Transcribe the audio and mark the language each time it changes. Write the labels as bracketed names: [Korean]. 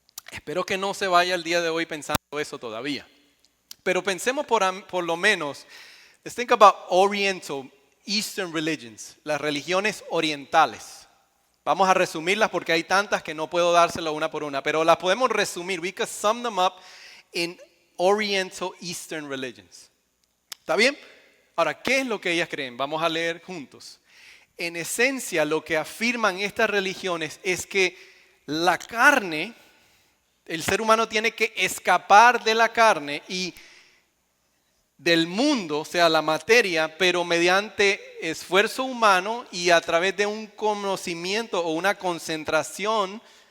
[Spanish] Espero que no se vaya el día de hoy pensando eso todavía. Pero pensemos por lo menos, [English] let's think about Oriental, Eastern religions, [Spanish] las religiones orientales. Vamos a resumirlas porque hay tantas que no puedo dárselo una por una, pero las podemos resumir. [English] We can sum them up in Oriental, Eastern religions. [Spanish] ¿Está bien? Ahora, ¿qué es lo que ellas creen? Vamos a leer juntos. En esencia, lo que afirman estas religiones es que la carne, el ser humano tiene que escapar de la carne y del mundo, o sea, la materia, pero mediante esfuerzo humano y a través de un conocimiento o una concentración.